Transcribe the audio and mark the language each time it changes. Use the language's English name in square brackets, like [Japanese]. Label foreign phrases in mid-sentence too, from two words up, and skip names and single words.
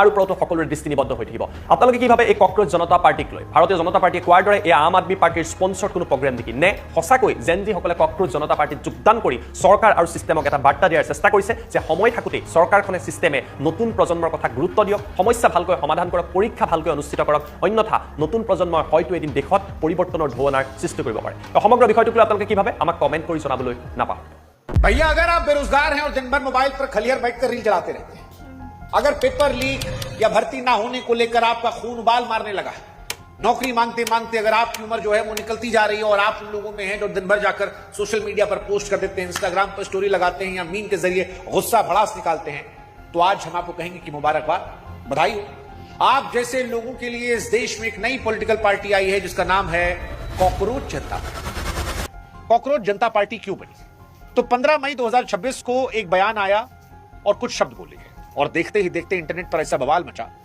[Assamese] ওপৰতো সকলোৰে দৃষ্টি নিবদ্ধ হৈ থাকিব আপোনালোকে কিভাৱে এই কক্ৰজ জনতা পাৰ্টিক লৈ ভাৰতীয় জনতা পাৰ্টিয়ে কোৱাৰ দৰে এই আম আদমি পাৰ্টিৰ স্পন্সৰ কোনো প্ৰগ্ৰেম নেকি নে সঁচাকৈ জেনজিসকলে কক্ৰজ জনতা পাৰ্টিত যোগদান কৰি চৰকাৰ আৰু চিষ্টেমক এটা বাৰ্তা দিয়াৰ চেষ্টা কৰিছে যে সময় থাকোঁতেই চৰকাৰখনে চিষ্টেমে নতুন প্ৰজন্মৰ কথা গুৰুত্ব দিয়ক সমস্যা ভালকৈ সমাধান কৰক পৰীক্ষা ভালকৈ অনুষ্ঠিত কৰক অন্যথা নতুন প্ৰজন্মই হয়তো এদিন দেশত পৰিৱৰ্তনৰ ঢৌৱনাৰ সৃষ্টি কৰিব পাৰে সমগ্ৰ বিষয়টোক লৈ আপোনালোকে কিভাৱে আমাক কমেণ্ট কৰি জনাবলৈ নাপাহৰিব [Hindi] भैया अगर आप बेरोजगार हैं और दिन भर मोबाइल पर खलियर बैठकर रील चलाते रहते हैं अगर पेपर लीक या भर्ती ना होने को लेकर आपका खून उबाल मारने लगा है नौकरी मांगते मांगते अगर आपकी उम्र जो है वो निकलती जा रही है और आप उन लोगों में हैं जो दिन भर जाकर सोशल मीडिया पर पोस्ट कर देते हैं इंस्टाग्राम पर स्टोरी लगाते हैं या मीम के जरिए गुस्सा भड़ास निकालते हैं तो आज हम आपको कहेंगे कि मुबारकबाद बधाई हो आप जैसे लोगों के लिए इस देश में एक नई पॉलिटिकल पार्टी आई है जिसका नाम है कॉकरोच जनता पार्टी कॉकरोच जनता पार्टी क्यों बनी तो 15 मई 2026 को एक बयान आया और कुछ शब्द बोले गए और देखते ही देखते इंटरनेट पर ऐसा बवाल मचा